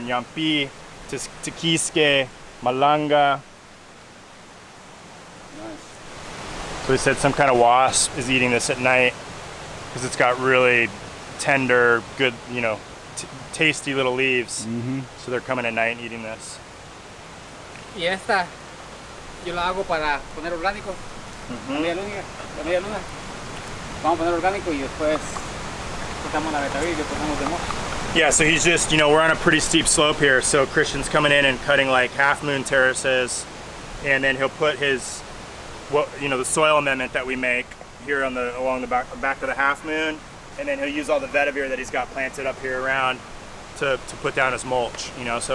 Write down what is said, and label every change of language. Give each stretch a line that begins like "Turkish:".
Spanish: Nyampi, tiquiske, malanga.
English: So he said some kind of wasp is eating this at night because it's got really tender, good, you know, tasty little leaves. Mm-hmm. So they're coming at night and eating this.
Spanish: Y esta yo la hago para poner orgánico. La media luna. Vamos a poner orgánico y después cortamos la Vetiver y le ponemos de moss.
English: Yeah, so he's just, you know, we're on a pretty steep slope here. So Christian's coming in and cutting like half moon terraces, and then he'll put his, what, you know, the soil amendment that we make here on the along the back of the half moon, and then he'll use all the vetiver that he's got planted up here around to put down as mulch, you know.